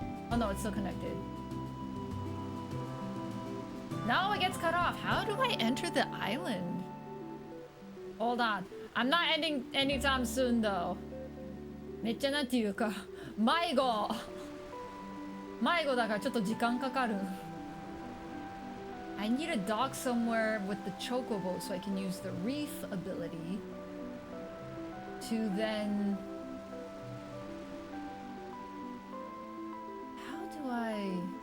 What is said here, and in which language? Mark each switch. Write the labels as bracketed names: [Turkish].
[English] Oh no, it's still connected. No, it gets cut off. How do I enter the island? Hold on. I'm not ending anytime soon, though. [Japanese] めっちゃなんていうか、迷子だからちょっと時間かかる。 [English] I need a dock somewhere with the chocobo so I can use the reef ability to then... How do I...